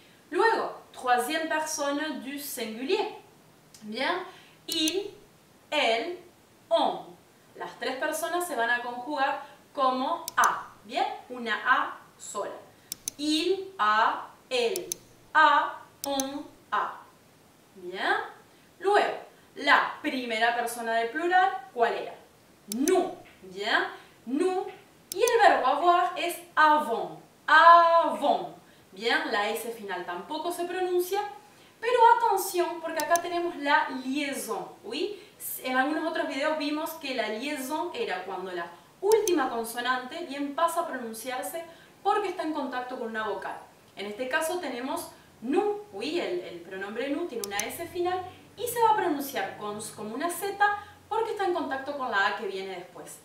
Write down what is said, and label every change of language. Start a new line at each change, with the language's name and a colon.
French: Luego, troisième personne du singulier, bien, il, elle, on.
Spanish: Las tres personas se van a conjugar como A, bien, una A sola.
French: Il, a, elle, a, on, a. Bien.
Spanish: Luego, la primera persona del plural, ¿cuál era?
French: Nous. Bien. Nous.
Spanish: Y el verbo avoir es avons. Avons. Bien, la S final tampoco se pronuncia. Pero atención, porque acá tenemos la liaison. ¿Sí? En algunos otros videos vimos que la liaison era cuando la última consonante bien pasa a pronunciarse porque está en contacto con una vocal. En este caso tenemos nous, ¿sí? El pronombre nous tiene una S final y se va a pronunciar como una Z porque está en contacto con la A que viene después.